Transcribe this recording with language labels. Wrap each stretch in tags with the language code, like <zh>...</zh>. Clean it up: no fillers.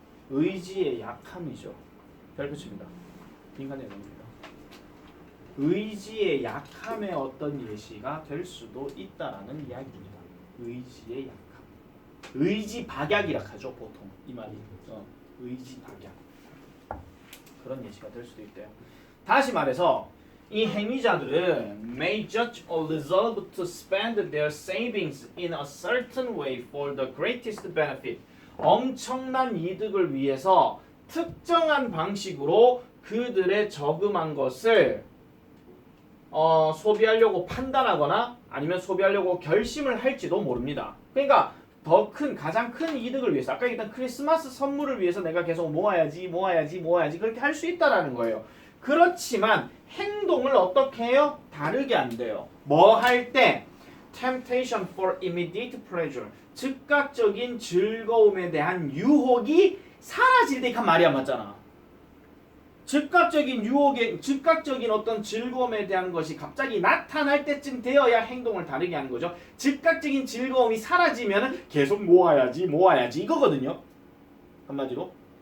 <ko>의지의 약함이죠. 별표칩니다. 빈칸에 넣습니다. 의지의 약함의 어떤 예시가 될 수도 있다라는 이야기입니다. 의지의 약함. 의지 박약이라 하죠 보통 이 말이. 의지 박약. 그런 예시가 될 수도 있대요. 다시 말해서 이 행위자들은</ko> <en>may judge or resolve to spend their savings in a certain way for the greatest benefit.</en> <ko>엄청난 이득을 위해서 특정한 방식으로 그들의 저금한 것을 소비하려고 판단하거나 아니면 소비하려고 결심을 할지도 모릅니다. 그러니까 더 큰 가장 큰 이득을 위해서 아까 얘기했던 크리스마스 선물을 위해서 내가 계속 모아야지 그렇게 할 수 있다라는 거예요. 그렇지만 행동을 어떻게 해요? 다르게 안 돼요. 뭐 할 때?</ko> <en>Temptation for immediate pleasure.</en> <ko>즉각적인 즐거움에 대한 유혹이 사라질 때 한 말이 안 맞잖아. 즉각적인 유혹에 즉각적인 어떤 즐거움에 대한 것이 갑자기 나타날 때쯤 되어야 행동을 다르게 하는 거죠. 즉각적인 즐거움이 사라지면은 계속 모아야지 이거거든요. 한마디로.</ko>